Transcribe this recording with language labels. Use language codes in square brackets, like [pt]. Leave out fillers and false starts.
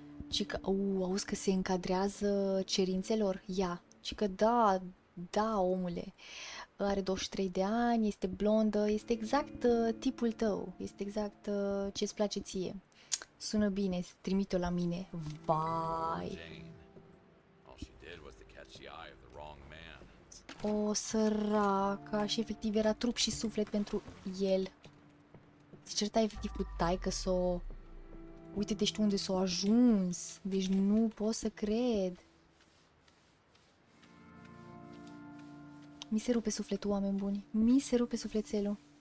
[ro] Și că, auzi că se încadrează cerințelor? Ia. Și că da, omule. Are 23 de ani, este blondă, este exact tipul tău, este exact ce-ți place ție. Sună bine, trimite-o la mine. Vai! Jane. [en] All she did was to catch the eye of the wrong man. [ro] O, săraca, și efectiv era trup și suflet pentru el. Se certa efectiv cu taică-s-o. Uite, deci tu unde s-a ajuns. Deci nu pot să cred. Mi se rupe sufletul, oameni buni. Mi se rupe sufletelul.